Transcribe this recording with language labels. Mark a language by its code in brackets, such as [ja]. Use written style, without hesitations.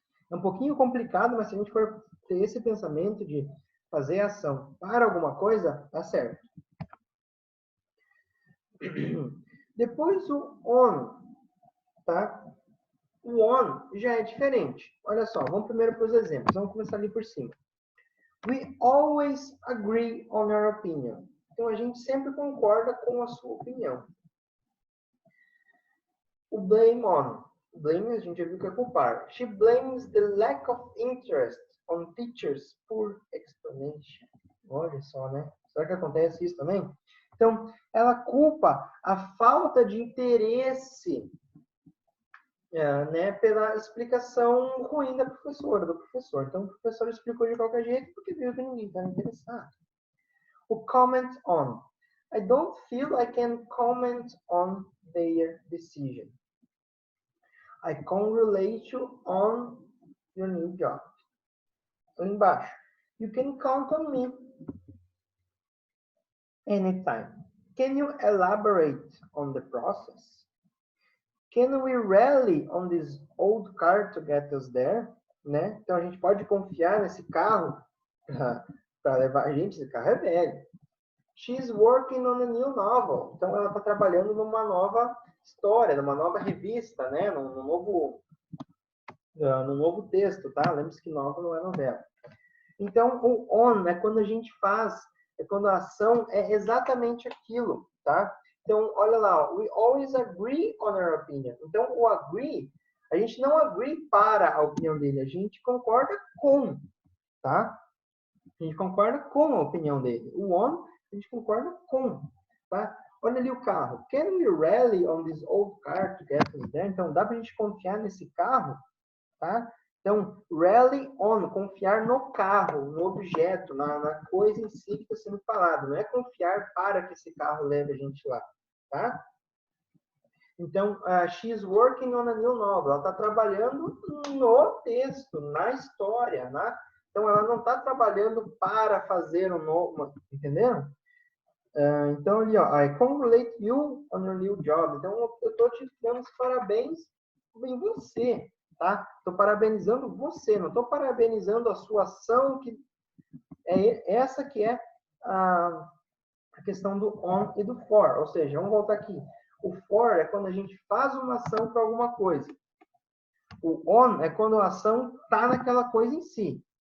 [pt] É um pouquinho complicado, mas se a gente for ter esse pensamento de fazer ação para alguma coisa, tá certo. Depois o on, tá? O on já é diferente. Olha só, vamos primeiro para os exemplos. Vamos começar ali por cima. [en] We always agree on our opinion. [pt] Então, a gente sempre concorda com a sua opinião. O blame on. O blame, a gente já viu que é culpar. [en] She blames the lack of interest on teachers' poor explanation. [pt] Olha só, né? Será que acontece isso também? Então, ela culpa a falta de interesse, né, pela explicação ruim da professora, do professor. Então, o professor explicou de qualquer jeito porque viu que ninguém estava interessado. O comment on. [en] I don't feel I can comment on their decision. I congratulate you on your new job. [pt] Ali embaixo. [en] You can count on me anytime. Can you elaborate on the process? Can we rely on this old car to get us there? [pt] Né? Então, a gente pode confiar nesse carro para levar a gente. Esse carro é velho. [en] She's working on a new novel. [pt] Então, ela está trabalhando numa nova história, numa nova revista, né? Num novo texto, tá? Lembre-se que novel não é novela. Então, o on é quando a gente faz, é quando a ação é exatamente aquilo, tá? Então, olha lá, [en] we always agree on our opinion. [pt] Então, o agree, a gente não agree para a opinião dele, a gente concorda com, tá? A gente concorda com a opinião dele. O on, a gente concorda com, tá? Olha ali o carro. [en] Can we rally on this old car to get us there? [pt] Então, dá pra gente confiar nesse carro, tá? Então, rally on, confiar no carro, no objeto, na coisa em si que está sendo falado. Não é confiar para que esse carro leve a gente lá, tá? [en] Então, she's working on a new novel. [pt] Ela está trabalhando no texto, na história, né? Então, ela não está trabalhando para fazer um novo, entenderam? Então, ali, ó, [en] I congratulate you on your new job. [pt] Então, eu estou te dando os parabéns em você, tá? Estou parabenizando você, não estou parabenizando a sua ação, que é essa que é a questão do on e do for. Ou seja, vamos voltar aqui. O for é quando a gente faz uma ação para alguma coisa. O on é quando a ação está naquela coisa em si.